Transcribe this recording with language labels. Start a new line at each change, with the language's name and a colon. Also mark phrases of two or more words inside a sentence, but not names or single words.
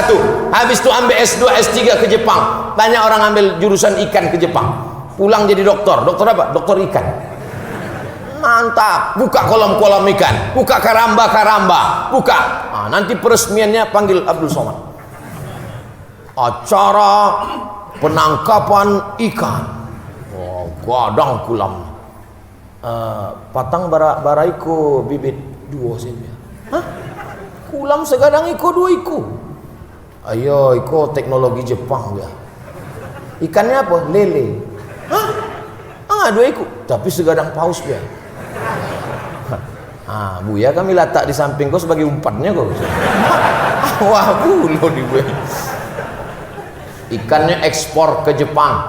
Indonesian: Habis itu ambil S2, S3 ke Jepang. Banyak orang ambil jurusan ikan ke Jepang, pulang jadi dokter. Dokter apa? Dokter ikan. Mantap. Buka kolam-kolam ikan, buka karamba-karamba, buka. Nah, nanti peresmiannya panggil Abdul Somad. Acara penangkapan ikan.
Minangkabau: Gadang kulam. Patang bara iko bibit 2 cm. Hah? Kulam segadang iko 2 iko. Ayo, iko teknologi Jepang ya.
Indonesian: Ikannya apa? Lele. Hah? 2 iko, tapi segadang paus ya. Buya kami letak di samping kau sebagai umpannya kau.
Minangkabau: Wah, bulo di gue.
Indonesian: Ikannya ekspor ke Jepang.